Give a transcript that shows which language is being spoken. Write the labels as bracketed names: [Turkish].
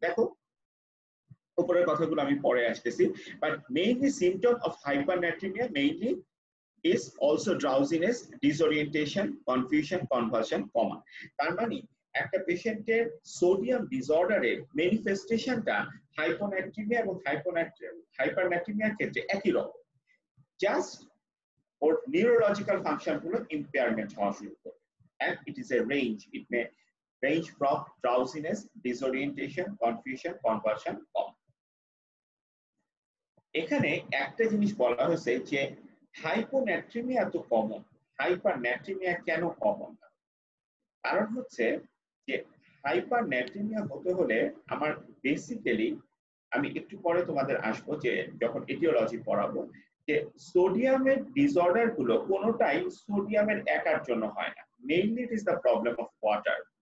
[Bangla] দেখো উপরের কথাগুলো আমি পরে আসতেছি, but mainly symptom of হাইপারনাট্রিমিয়া mainly [English] is also drowsiness, disorientation, confusion, convulsion, coma. [Bangla] তার মানে একটা পেশেন্টের সোডিয়াম ডিসঅর্ডারের ম্যানিফেস্টেশনটা হাইপোনাট্রিমিয়া এবং হাইপারনাট্রিমিয়ার ক্ষেত্রে একই রকম, জাস্ট ওর নিউরোলজিক্যাল ফাংশন গুলো ইম্পেয়ারমেন্ট হওয়া শুরু করবে। [English] and it is a range, it may range from drowsiness, disorientation, confusion, convulsion, coma. [Bangla] এখানে একটা জিনিস বলা হয়েছে যে হাইপোনাট্রিমিয়া তো কমন, হাইপারনাট্রিমিয়া কেন কমন না? কারণ হচ্ছে যে হাইপারনাট্রিমিয়া হতে হলে আমার বেসিক্যালি, আমি একটু পরে তোমাদের আসবো যে যখন এটিওলজি পড়াবো, যে সোডিয়ামের ডিসঅর্ডার গুলো কোনোটাই সোডিয়ামের একার জন্য হয় না, [English] Mainly it is the problem of water.